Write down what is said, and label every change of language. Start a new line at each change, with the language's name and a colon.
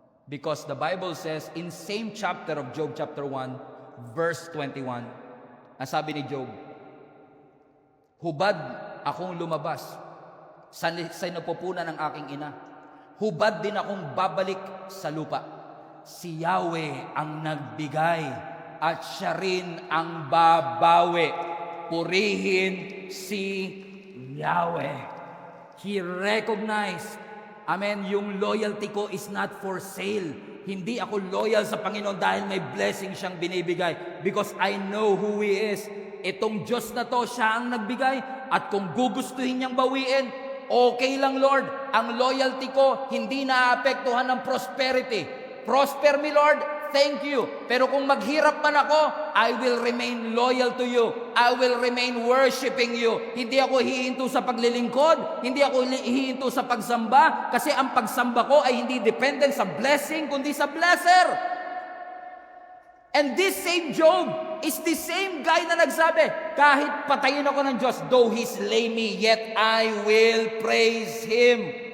English: Because the Bible says in same chapter of Job, chapter 1, verse 21,
Filipino: ang sabi ni Job, hubad akong lumabas sa napupunan ng aking ina. Hubad din akong babalik sa lupa. Si Yahweh ang nagbigay at siya rin ang babawi. Purihin si Yahweh.
English: He recognized, amen, yung loyalty ko is not for sale.
Filipino: Hindi ako loyal sa Panginoon dahil may blessing siyang binibigay.
English: Because I know who He is.
Filipino: Itong Diyos na to, siya ang nagbigay. At kung gugustuhin niyang bawiin, okay lang Lord. Ang loyalty ko, hindi naapektuhan ng prosperity.
English: Prosper me Lord, thank you.
Filipino: Pero kung maghirap man ako,
English: I will remain loyal to you. I will remain worshiping you.
Filipino: Hindi ako hihinto sa paglilingkod. Hindi ako hihinto sa pagsamba. Kasi ang pagsamba ko ay hindi dependent sa blessing, kundi sa blesser.
English: And this same Job is the same guy
Filipino: na nagsabi, kahit patayin ako ng Diyos,
English: though He slay me, yet I will praise Him.